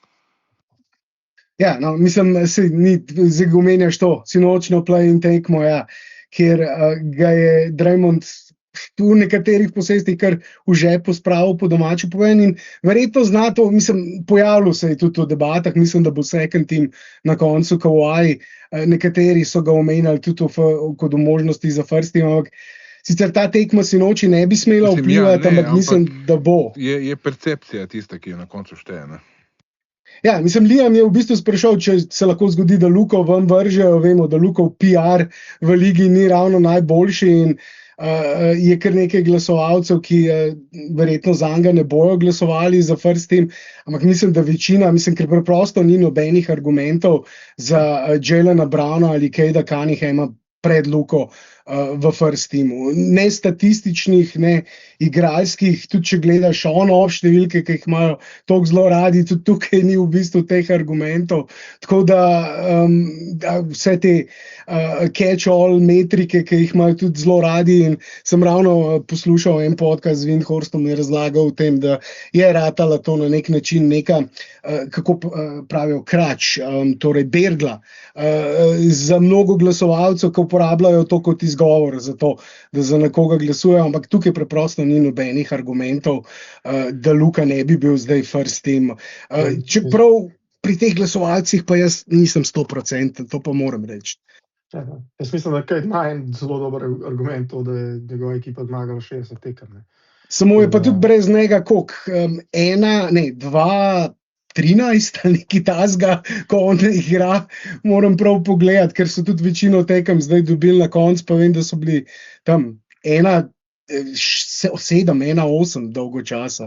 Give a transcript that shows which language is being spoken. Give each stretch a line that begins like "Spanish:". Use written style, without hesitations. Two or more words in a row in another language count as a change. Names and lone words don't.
Slovenian: Ja, no, mislim, se ni zagomenjaš to, sinočno play-in tekmo, ja, kjer ga je Draymond v nekaterih posestih kar v žepu spravil, po domače povedano, in verjetno zna to, pojavilo se je tudi v debatah, mislim, da bo
English: second team
Slovenian: na koncu Kawhi, nekateri so ga omenjali tudi kot možnosti za
English: first team,
Slovenian: ampak sicer ta tekma sinoči ne bi smela vplivati, ampak mislim, da bo. Je percepcija tista, ki jo na koncu šteje, ne? Ja, Liam je v bistvu sprašal, če se lahko zgodi, da Luko ven vržejo. Vemo, da Lukov PR v ligi ni ravno najboljši in je kar nekaj glasovalcev, ki verjetno zanj ne bojo glasovali za
English: first team,
Slovenian: ampak mislim, da večina, ker preprosto ni nobenih argumentov za Jalena Browna ali Kejda Cunninghama pred Luko v
English: first teamu.
Slovenian: Ne statističnih, ne igralskih, tudi če gledaš on-off številke, ki jih imajo toliko zelo radi, tudi tukaj ni v bistvu teh argumentov. Tako da vse te catch-all metrike, ki jih imajo tudi zelo radi, in sem ravno poslušal en podcast z Windhorstom in razlagal o tem, da je ratala to na nek način neka, kako pravijo, krač, torej bergla, za mnogo glasovalcev, ki uporabljajo to kot izgovor za to, da za nekoga glasujejo, ampak tukaj preprosto ni nobenih argumentov, da Luka ne bi bil zdaj
English: first team.
Slovenian: Čeprav pri teh glasovalcih pa jaz nisem 100%, to pa moram reči. Ja, jaz mislim, da Kate ima en zelo dober argument, da je njegova ekipa zmagala 60 tekem. Samo je pa tudi brez njega koliko? 13 ali nekaj tasga, ko on igra, moram prav pogledati, ker so tudi večino tekem zdaj dobili na koncu, pa vem, da so bili tam 7, 1-8 dolgo časa.